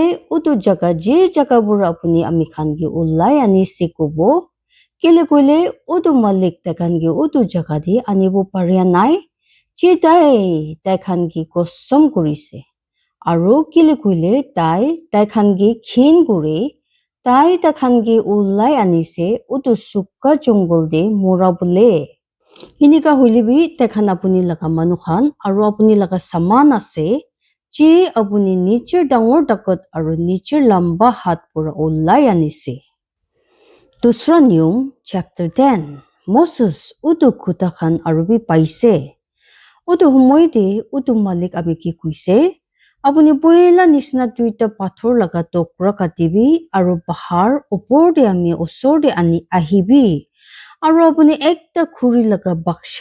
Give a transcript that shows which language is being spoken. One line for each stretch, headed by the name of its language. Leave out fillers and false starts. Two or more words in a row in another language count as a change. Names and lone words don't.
Naga Pidgin: utu jaga je jaga bura apuni ami khan ki ulai ani sikobo kile koile utu malik tai khan ki utu jaga di anibo paria nai chi tai khan ki kosom kurise aro kile koile tai khan ki khin kure tai khan ki ulai anise utu sukka jungle de mura bole inika hoilebi tai khan apuni laga manu khan aro apuni laga saman ase chi apuni nichir dangor dakot aro nichir lamba hat pura ulai anise Dusra Niyom chapter 10 Moses utu khuta khan arubi paise utu humoi de utu malik ami ki kuise apuni poila nisna duita pathor laga tokra katibi aro bahar opor de ami osor de ani ahibi aro apuni ekta khuri laga baksha